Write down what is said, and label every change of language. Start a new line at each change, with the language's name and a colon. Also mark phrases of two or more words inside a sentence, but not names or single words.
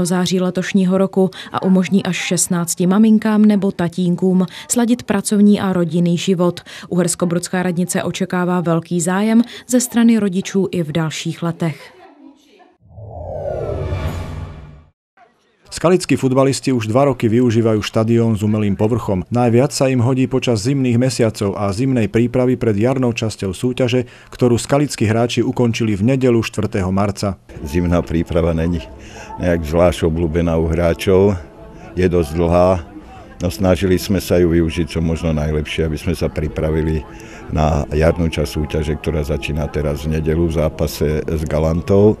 Czech: září letošního roku a umožní až 16 maminkám nebo tatínkům sladit pracovní a rodinný život. Uherskobrodská radnice očekává velký zájem ze strany rodičů i v dalších letech.
Slovak: Skalickí futbalisti už 2 roky využívajú štadión s umelým povrchom. Najviac sa im hodí počas zimných mesiacov a zimnej prípravy pred jarnou časťou súťaže, ktorú skalickí hráči ukončili v nedeľu 4. marca. Zimná príprava není nejak zvlášť obľúbená u hráčov, je dosť dlhá, no snažili sme sa ju využiť čo možno najlepšie, aby sme sa pripravili na jarnú časť súťaže, ktorá začína teraz v nedeľu v zápase s Galantou.